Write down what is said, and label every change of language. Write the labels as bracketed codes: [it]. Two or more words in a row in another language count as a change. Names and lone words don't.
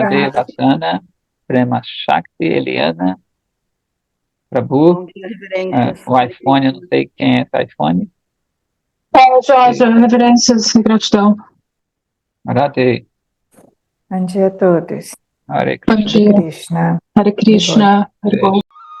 [pt] Radhe, Vassana, Prema Shakti, Eliana, Prabhu, Bom dia, reverências. o iPhone, eu não sei quem é esse iPhone. Jorge, reverências e gratidão. Radhe, Bom dia a todos. Hare Bom Krishna. dia. Krishna. Hare Krishna. [sa] Hare Bol.